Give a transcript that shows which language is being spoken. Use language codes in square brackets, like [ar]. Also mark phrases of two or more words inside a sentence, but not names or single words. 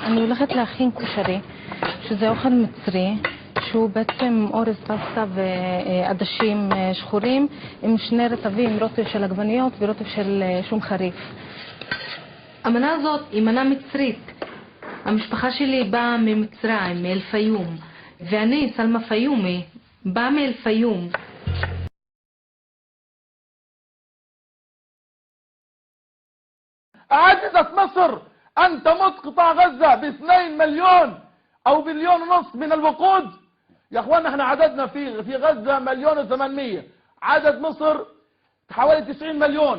[he] הולכת להכין כושרי, שזה אוכל מצרי, שהוא בעצם אורז פסטה ועדשים שחורים עם שני רטבים, רוטב של עגבניות ורוטב של שום חריף. המנה הזאת היא מנה מצרית. המשפחה שלי באה ממצרים, מאל-פיום, ואני, סלמה פיומי, באה מאל-פיום. [ar] عجزت مصر أن تمد قطاع غزة ب2 مليون أو 1.5 مليون من الوقود. يا أخوانا احنا عددنا في غزة 1,800,000، عدد مصر حوالي 90 مليون.